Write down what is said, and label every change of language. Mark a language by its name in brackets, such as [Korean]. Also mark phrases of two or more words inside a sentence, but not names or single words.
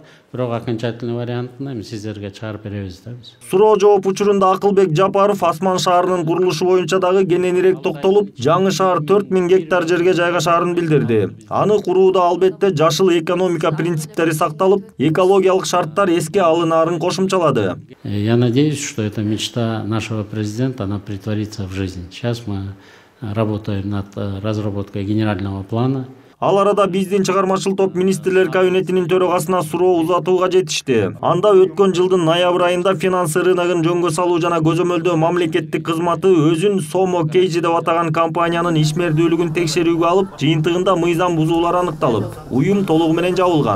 [Kyrgyz] Бирок окончательный вариантын эми сиздерге чыгарып беребиз да биз. Суроо жооп учурунда Акылбек Жапаров Асман шаарынын курулушу боюнча дагы кененирээк токтолуп, жаңы шаар 4000 гектар жерге жайгашаарын билдирди. Аны курууда албетте жашыл экономика принциптери сакталып, экологиялык шарттар эске алынаарын кошумчалады. [Russian] Я надеюсь, что эта мечта нашего президента, она притворится в жизнь. Сейчас мы работаем над разработкой генерального плана. [Kyrgyz] Ал арада биздин чыгармачыл топ министрлер кабинетинин төрагасына суроо узатууга жетишти. Анда өткөн жылдын ноябрь айында финанс рыногун жөнгө салуу жана көзөмөлдөө мамлекеттик кызматы өзүн Сомо Кейджи деп атаган компаниянын ишмердүүлүгүн текшерүүгө алып, жыйынтыгында мыйзам бузуулар аныкталып, уюм толугу менен жабылган.